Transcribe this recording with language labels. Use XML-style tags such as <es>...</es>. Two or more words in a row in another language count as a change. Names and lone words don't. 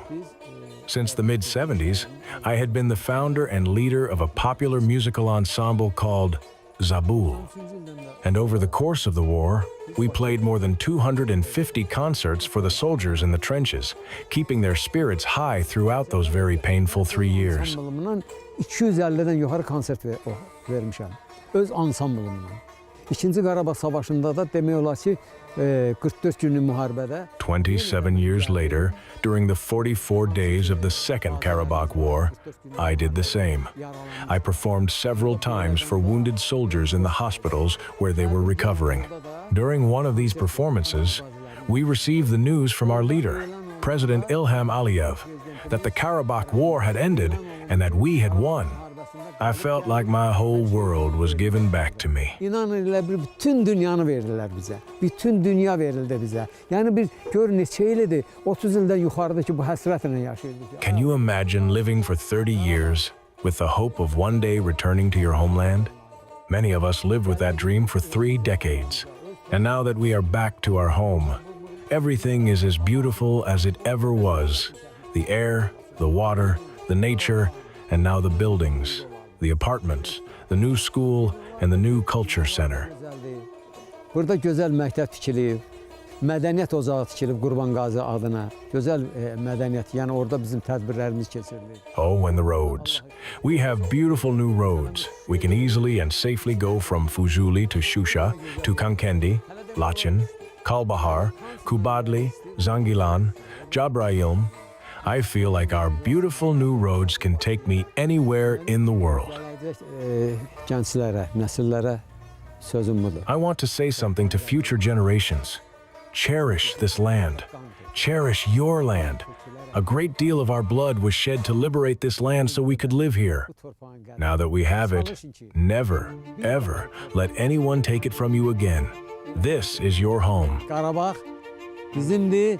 <en>Since the mid-70s, I had been the founder and leader of a popular musical ensemble called Zabul. And over the course of the war, we played more than 250 concerts for the soldiers in the trenches, keeping their spirits high throughout those very painful 3 years.</en> <az>250'den yukarı konsert vermişəm. Öz ansambılımla. İkinci Qarabağ Savaşı'nda da demək olar ki 44 günlük müharibədə</az> <en>27 years later, during the 44 days of the Second Karabakh War, I did the same. I performed several times for wounded soldiers in the hospitals where they were recovering. During one of these performances, we received the news from our leader, President Ilham Aliyev that the Karabakh War had ended and that we had won. I felt like my whole world was given back to me.</en> <az>İnanırlar bütün dünyanı verdiler bize. Bütün dünya verildi bize. Yani bir gör neçə ildir 30 ildən yuxarıdakı bu həsrətlə yaşayırdıq.</az> <en>Can you imagine living for 30 years with the hope of one day returning to your homeland? Many of us lived with that dream for 3 decades. And now that we are back to our home, everything is as beautiful as it ever was. The air, the water, the nature, and now the buildings, the apartments, the new school, and the new culture center.</en> <az>Burada gözəl məktəb tikilib, mədəniyyət ocağı tikilib Qurban Qazi adına. Gözəl mədəniyyət, yəni orada bizim tədbirlərimiz keçirilir.</az> <en>Oh, and the roads. We have beautiful new roads. We can easily and safely go from Fuzuli to Shusha, to Kankendi, Lachin, Kalbahar, Kubadli, Zangilan, Jabrayilm. I feel like our beautiful new roads can take me anywhere in the world.</en> <az>Gənclərə, nəsillərə sözüm budur.</az> <en>I want to say something to future generations. Cherish this land. Cherish your land. A great deal of our blood was shed to liberate this land so we could live here. Now that we have it, never, ever let anyone take it from you again. This is your home.</en> <az>Qarabağ bizimdir.</az>